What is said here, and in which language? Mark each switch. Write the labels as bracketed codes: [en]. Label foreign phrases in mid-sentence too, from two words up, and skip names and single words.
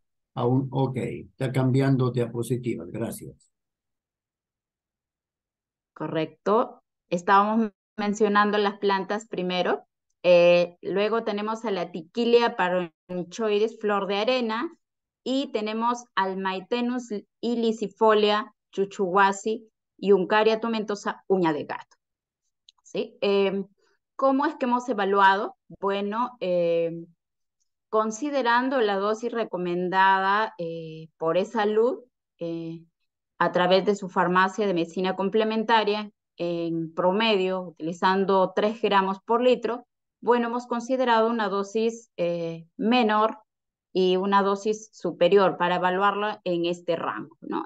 [es] Aún, ok, está cambiando diapositivas, gracias. Correcto. Estábamos mencionando las plantas primero. Luego tenemos a la Tiquilia paronichoides, flor de arena, y tenemos al Maitenus ilicifolia, chuchuhuasi, y Uncaria tomentosa, uña de gato. ¿Sí? ¿Cómo es que hemos evaluado? Bueno, considerando la dosis recomendada por eSalud, a través de su farmacia de medicina complementaria, en promedio, utilizando 3 gramos por litro, bueno, hemos considerado una dosis menor y una dosis superior para evaluarla en este rango, ¿no?